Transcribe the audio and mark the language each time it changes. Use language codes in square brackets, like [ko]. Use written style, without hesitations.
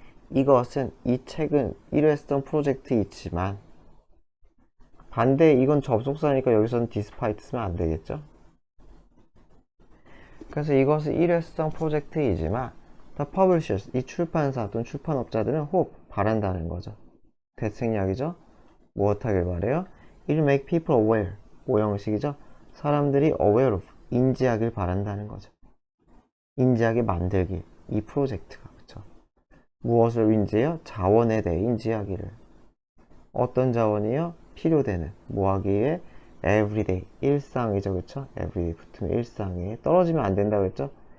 [ko] 이것은, 이 책은 일회성 프로젝트이지만, 반대 이건 접속사니까 여기서는 despite 쓰면 안 되겠죠. 그래서 이것은 일회성 프로젝트이지만 [en] the publishers, [ko] 이 출판사 또는 출판업자들은 hope, 바란다는 거죠. 대책약이죠. 무엇하길 바래요? [en] It'll make people aware, [ko] 오형식이죠. 사람들이 [en] aware of, [ko] 인지하길 바란다는 거죠. 인지하게 만들기, 이 프로젝트가. 그쵸? 무엇을 인지해요? 자원에 대해 인지하기를. 어떤 자원이요? 필요되는, 뭐하기에? everyday, 일상이죠. 그쵸? everyday 붙으면 일상에, 떨어지면 안 된다 그랬죠?